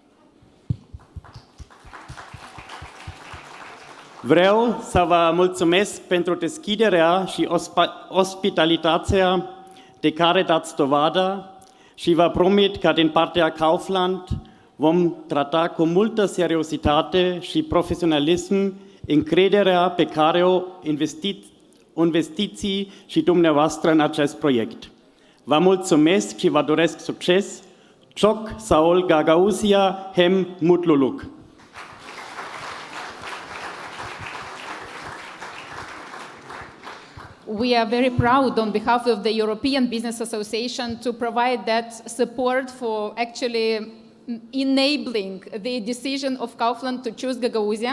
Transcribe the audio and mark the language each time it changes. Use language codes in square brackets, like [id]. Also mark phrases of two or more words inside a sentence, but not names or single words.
[ro] Vreau să vă mulțumesc pentru deschiderea și ospitalitatea de care dați dovadă și vă promit că din partea Kaufland vom trata cu multă seriozitate și profesionalism încrederea pe care o investiți și dumneavoastră în acest proiect. Vă mulțumesc și vă doresc succes. [tr] Çok sağ ol Gagauzia, hem mutluluk. [en] We are very proud on behalf of the European Business Association to provide that support for actually enabling the decision of Kaufland to choose Gagauzia.